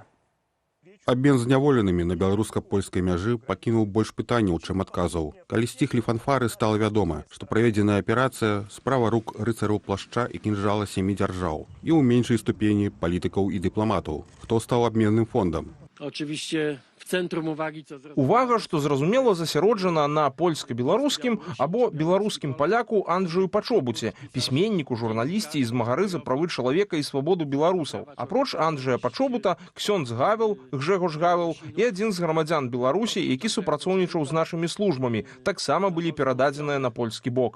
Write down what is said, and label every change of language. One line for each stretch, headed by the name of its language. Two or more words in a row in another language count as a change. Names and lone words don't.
Belarusian: Абмен зняволенымі на беларуска-польскай мяжы пакінуў больш пытанняў, чым адказаў. Калі сціхлі фанфары, стала вядома, што праведзеная аперацыя справа рук рыцараў плашча і кінжала 7 дзяржаў і ў меншай ступені палітыкаў і дыпламатаў. Хто стаў абменным фондам?
Polish: Oczywiście w centrum uwagi, co zrozumiałe.
Belarusian: Увага, што зразумела, засяроджана на польска-беларускім або беларускім паляку Анджэю Пачобуце, пісьменніку, журналісце і змагары за правы чалавека і свабоду беларусаў. Апроч Анджэя Пачобута, ксёндз Гавел, Гжэгош Гавел і адзін з грамадзян Беларусі, які супрацоўнічаў з нашымі службамі, таксама былі перададзеныя на польскі бок.